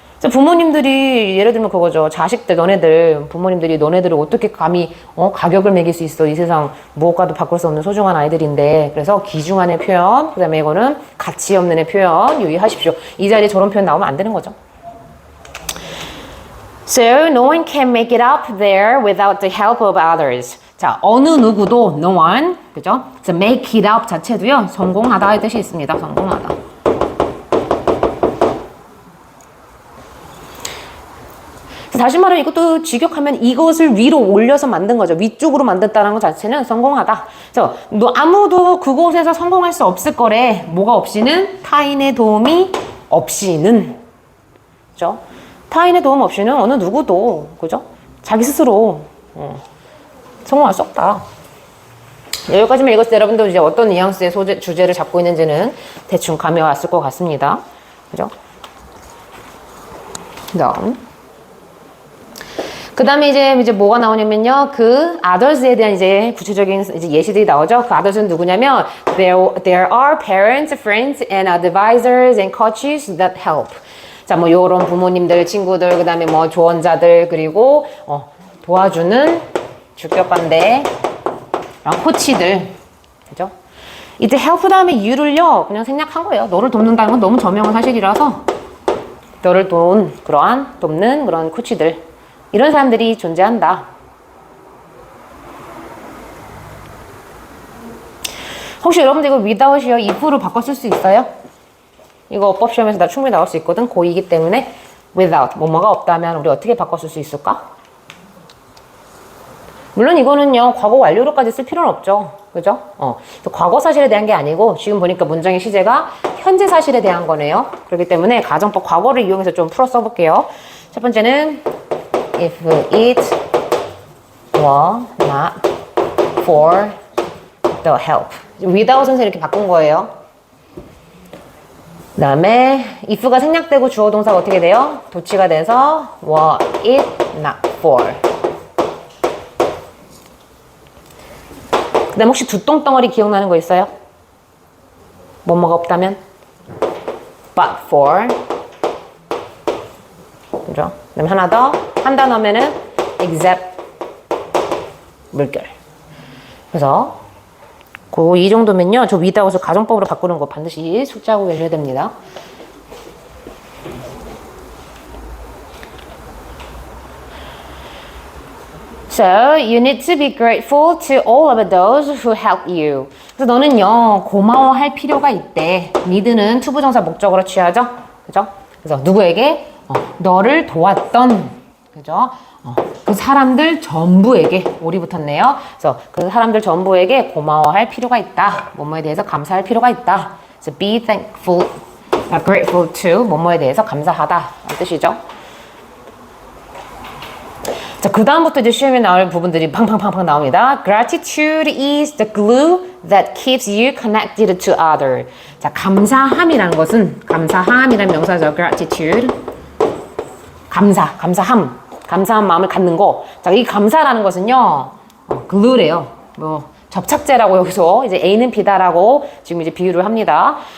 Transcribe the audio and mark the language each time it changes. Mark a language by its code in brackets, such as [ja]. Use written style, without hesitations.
[ko] 부모님들이 예를 들면 그거죠. 자식들 너네들 부모님들이 너네들을 어떻게 감히 가격을 매길 수 있어. 이 세상 무엇과도 바꿀 수 없는 소중한 아이들인데. 그래서 귀중한의 표현, 그 다음에 이거는 가치 없는의 표현 유의하십시오. 이 자리에 저런 표현 나오면 안 되는 거죠. [en] So no one can make it up there without the help of others. [ko] 자, 어느 누구도 no one, 그죠? 그래서 make it up 자체도요. 성공하다의 뜻이 있습니다. 성공하다. 다시 말하면 이것도 직역하면 이것을 위로 올려서 만든 거죠. 위쪽으로 만든다는 것 자체는 성공하다. 그래서 아무도 그곳에서 성공할 수 없을 거래. 뭐가 없이는? 타인의 도움이 없이는. 그죠? 타인의 도움 없이는 어느 누구도, 그죠? 자기 스스로 성공할 수 없다. 여기까지만 읽었을 때 여러분도 이제 어떤 뉘앙스의 주제를 잡고 있는지는 대충 감이 왔을 것 같습니다. 그죠? 그 다음에 이제 뭐가 나오냐면요. 그 others에 대한 이제 구체적인 이제 예시들이 나오죠. 그 others는 누구냐면 [en] there are parents, friends, and advisors and coaches that help. [ko] 자, 뭐 요런 부모님들, 친구들, 그 다음에 뭐 조언자들, 그리고 도와주는 주격반대 코치들. 그죠? 이때 help 다음에 you를요 그냥 생략한 거예요. 너를 돕는다는 건 너무 저명한 사실이라서 너를 돕는 그런 코치들. 이런 사람들이 존재한다. 혹시 여러분들 이거 without이요? if로 바꿔 쓸 수 있어요? 이거 어법 시험에서 나 충분히 나올 수 있거든. 고2이기 때문에 without, 뭐가 없다면 우리 어떻게 바꿔 쓸 수 있을까? 물론 이거는요, 과거 완료로까지 쓸 필요는 없죠. 그죠? 과거 사실에 대한 게 아니고 지금 보니까 문장의 시제가 현재 사실에 대한 거네요. 그렇기 때문에 가정법 과거를 이용해서 좀 풀어 써볼게요. [en] 첫 번째는 if it were not for the help. [ko] without은 이렇게 바꾼 거예요. 그 다음에 if가 생략되고 주어 동사가 어떻게 돼요? 도치가 돼서 [en] were it not for. [ko] 그 다음에 혹시 두똥덩어리 기억나는 거 있어요? 뭐가 없다면? but for. 그죠? 그 다음에 하나 더. 한 단어면은 except 물결. 그래서 이 정도면요. 저 without을 가정법으로 바꾸는 거 반드시 숙지하고 계셔야 됩니다. [en] So you need to be grateful to all of those who help you. [ko] 그래서 너는요 고마워할 필요가 있대. need는 투부정사 목적으로 취하죠. 그죠? 그래서 누구에게? 너를 도왔던. 그죠? 그 사람들 전부에게 오리 붙었네요. 그래서 그 사람들 전부에게 고마워할 필요가 있다. 뭐뭐에 대해서 감사할 필요가 있다. [en] So be thankful, grateful to [ko] 뭐뭐에 대해서 감사하다. 라는 뜻이죠. 자, 그 다음부터 이제 시험에 나올 부분들이 팡팡팡팡 나옵니다. [en] Gratitude is the glue that keeps you connected to others. [ko] 자, 감사함이라는 것은 감사함이라는 명사죠. Gratitude. 감사한 마음을 갖는 거. 자, 이 감사라는 것은요, glue래요. 뭐 접착제라고 여기서 이제 A는 B다라고 지금 이제 비유를 합니다.